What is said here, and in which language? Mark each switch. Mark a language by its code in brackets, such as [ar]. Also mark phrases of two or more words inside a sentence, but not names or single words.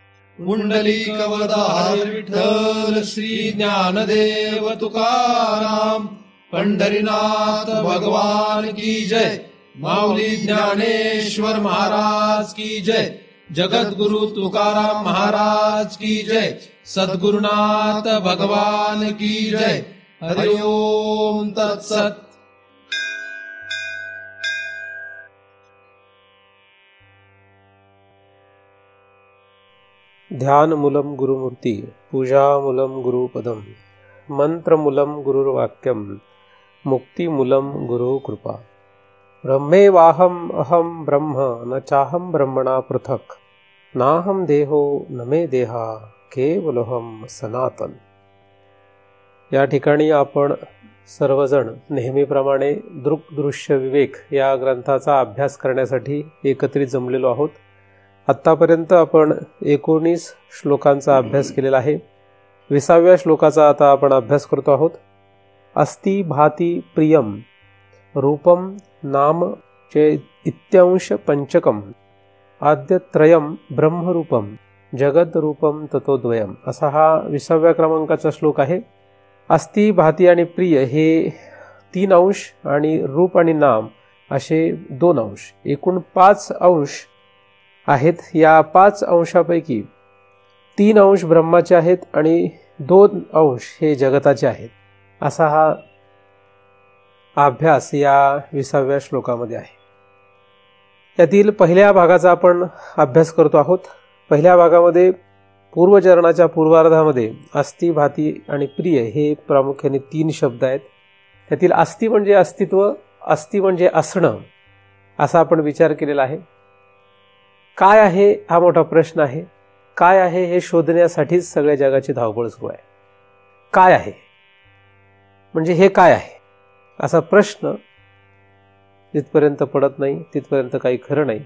[mr] पुंडलिकवरदारी विठ्ठल श्री ज्ञानदेव तुकाराम पंढरीनाथ भगवान की जय। माऊली ज्ञानेश्वर महाराज की जय। जगद्गुरु तुकाराम महाराज की जय। सद्गुरुनाथ भगवान की जय। [sa] हरि ओम तत्सत। ध्यानमूलं गुरुमूर्ति, पूजामूलं गुरुपदम, मंत्रमूलं गुरुर्वाक्यम, मुक्तिमूलं गुरुकृपा। ब्रह्मेवाहम अहम ब्रह्म न चाहम ब्रह्मणा पृथक, नाहम देहो न मे देहा केवलोहम सनातन। [mr] या ठिकाणी आपण सर्वजण नेहमीप्रमाणे दृक्दृश्य विवेक या ग्रंथाचा अभ्यास करण्यासाठी एकत्रित जमलेलो आहोत। आत्तापर्यंत आपण 19 श्लोकांचा अभ्यास केलेला आहे। 20व्या श्लोकाचा आता आपण अभ्यास करतो आहोत। [sa] अस्ति भाति प्रियम रूपम नाम चे इत्यांश पंचकम आद्यत्रयम ब्रह्मरूपम जगद्रूपम ततोद्वयम, [mr] असा हा 20व्या क्रमांकाचा श्लोक आहे। अस्ति भाति आणि प्रिय हे 3 अंश आणि रूप आणि नाम असे 2 अंश, एकूण 5 अंश आहेत। या 5 अंशापैकी 3 अंश ब्रह्माचे आहेत आणि 2 अंश हे जगताचे आहेत, असा हा अभ्यास या 20व्या श्लोकामध्ये आहे। यातील पहिल्या भागाचा आपण अभ्यास करतो आहोत। पहिल्या भागामध्ये पूर्वचरणाच्या पूर्वार्धामध्ये अस्ति भाति आणि प्रिय हे प्रामुख्याने 3 शब्द आहेत। त्यातील अस्ति म्हणजे अस्तित्व, अस्ति म्हणजे असणं, असा आपण विचार केलेला आहे। काय आहे हा मोठा प्रश्न आहे। काय आहे हे शोधण्यासाठीच सगळ्या जगाची धावपळ सुरू आहे। काय आहे म्हणजे हे काय आहे असा प्रश्न जिथपर्यंत पडत नाही तिथपर्यंत काही खरं नाही।